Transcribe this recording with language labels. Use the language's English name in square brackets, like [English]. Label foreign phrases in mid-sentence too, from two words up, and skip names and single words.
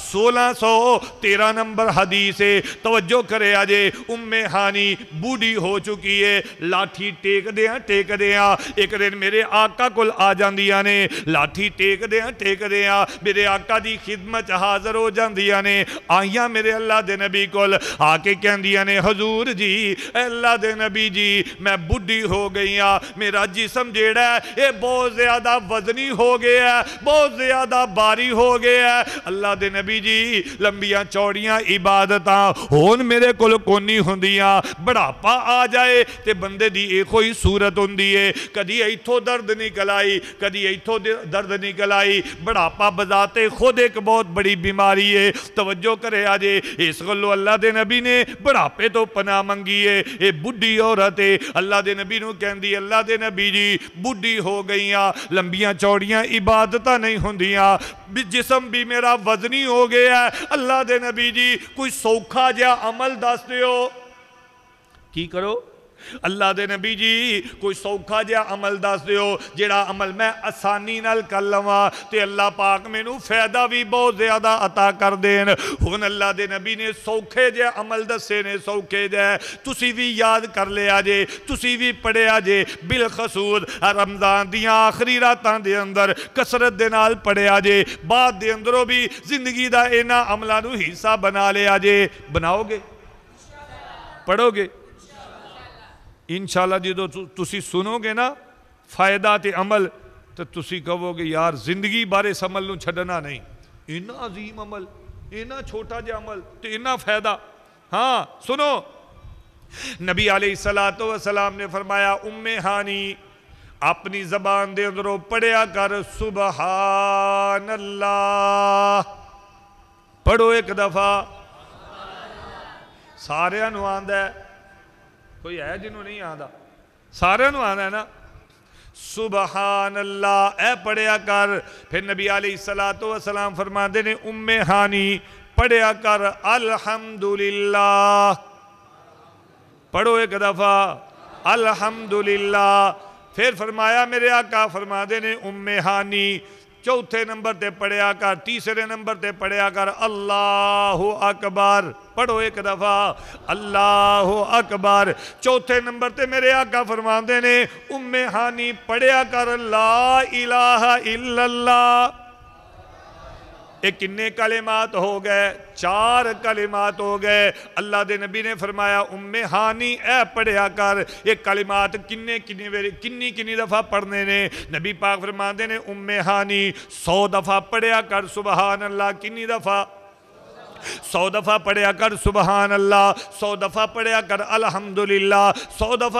[Punjabi] 1613 نمبر حدیث ہے توجہ کرے آجے ام ہانی بوڑھی ہو چکی ہے لاٹھی ٹیک دیاں ایک دن میرے آقا کل آ جاندیاں نے لاٹھی ٹیک دیاں میرے آقا دی خدمت حاضر ہو جاندیاں نے آئیاں میرے اللہ دے نبی کول آ کے کہندیاں نے حضور جی اے اللہ دے نبی جی میں بڈھی ہو گئی ہاں میرا جسم جیڑا ہے [Urdu] یہ بہت زیادہ وزنی ہو گیا ہے [Punjabi] بہت زیادہ باری ہو گیا ہے اللہ دے نبی جی لمبیاں چوڑیاں عبادتاں ہون میرے کول کونی ہوندیاں بڑھاپا آ جائے تے بندے دی ایک ہوئی صورت ہوندی ہے کدی ایتھوں درد نکل آئی کدی ایتھوں درد نکل آئی [Urdu] بڑھاپا بذاتے خود ایک بہت بڑی بیماری ہے [Punjabi] توجہ کرے آجے اس گلو اللہ دے نبی نے بڑھاپے تو پناہ منگی ہے اے بڈھی عورت ہے اللہ دے نبی نو کہندی اللہ دے نبی جی بڈھی ہو گئیاں لمبیاں چوڑیاں عبادتاں نہیں ہوندیاں جسم بھی میرا وزنی ہو گیا ہے اللہ دے نبی جی کوئی سوکھا جا عمل دس دیو کی کرو اللہ دے نبی جی کوئی سوکھا جا عمل دس دیو جیڑا عمل میں آسانی نال کر لواں تے اللہ پاک مینوں فائدہ بھی بہت زیادہ عطا کر دین ہن اللہ دے نبی نے سوکھے جے عمل دسے نے سوکھے جے تسی بھی یاد کر لیا جے تسی بھی پڑھیا جے بالخصوص رمضان دیاں آخری راتاں دے اندر کثرت دے نال پڑھیا جے بعد دے اندروں بھی زندگی دا انہاں عملاں نو حصہ بنا لیا جے بناؤ گے پڑھو گے انشاءاللہ جدو تسی سنو گے نا فائدہ تے عمل تو تسی کہو گے یار زندگی بارے اس عمل نو چھڑنا نہیں اینا عظیم عمل اینا چھوٹا جا عمل تے اینا فائدہ ہاں سنو نبی [Arabic] علیہ السلام [Punjabi] نے فرمایا ام ہانی اپنی زبان دے اندروں پڑھیا کر [Arabic] سبحان اللہ [Punjabi] پڑھو ایک دفعہ سارے نو آندا ہے کوئی ہے جنہوں نہیں آدھا سارے نو آنا ہے نا [Arabic] سبحان اللہ [Punjabi] اے پڑھیا کر پھر نبی [Arabic] علیہ السلام [Punjabi] فرماندے نے ام ہانی پڑھیا کر الحمدللہ پڑھو ایک دفعہ الحمدللہ پھر فرمایا میرے آقا فرماندے نے ام ہانی چوتھے نمبر تے پڑھیا کر تیسرے نمبر تے پڑھیا کر [Arabic] اللہ اکبر [Punjabi] پڑھو ایک دفعہ [Arabic] اللہ اکبر [Punjabi] چوتھے نمبر تے میرے آقا فرماندے نے ام ہانی پڑھیا کر [Arabic] لا الہ الا اللہ [Punjabi] ایک کنے کلمات ہو گئے 4 کلمات ہو گئے اللہ دے نبی نے فرمایا ام ہانی اے پڑھیا کر یہ کلمات کنی دفعہ پڑھنے نے نبی پاک فرماندے نے ام ہانی 100 دفعہ پڑھیا کر [Arabic] سبحان اللہ [Punjabi] کنی دفعہ 100 دفعہ پڑھیا کر [Arabic] سبحان اللہ [Punjabi] 100 دفعہ پڑھیا کر الحمدللہ 100 دفعہ